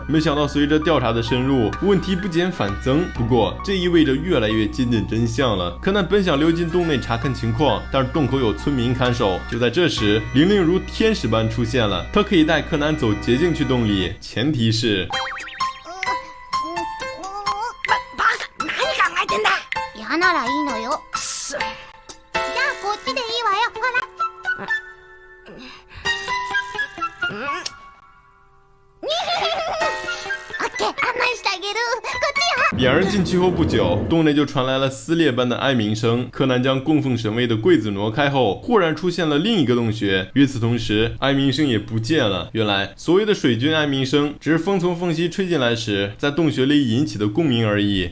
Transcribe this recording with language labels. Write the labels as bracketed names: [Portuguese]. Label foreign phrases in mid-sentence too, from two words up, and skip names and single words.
[Chinese] 没想到随着调查的深入，问题不减反增。不过这意味着越来越接近真相了。柯南本想溜进洞内查看情况，但是洞口有村民看守。就在这时，玲玲如天使般出现了，她可以带柯南走捷径去洞里，前提是 [Japanese] バカ、何考えてんだ。嫌ならいいのよ。じゃあこっちでいいわよ。ほら。オッケー、案内してあげる。こっちよ。 [Chinese] 两人进去后不久，洞内就传来了撕裂般的哀鸣声。柯南将供奉神位的柜子挪开后，忽然出现了另一个洞穴。与此同时，哀鸣声也不见了。原来，所谓的水军哀鸣声，只是风从缝隙吹进来时，在洞穴里引起的共鸣而已。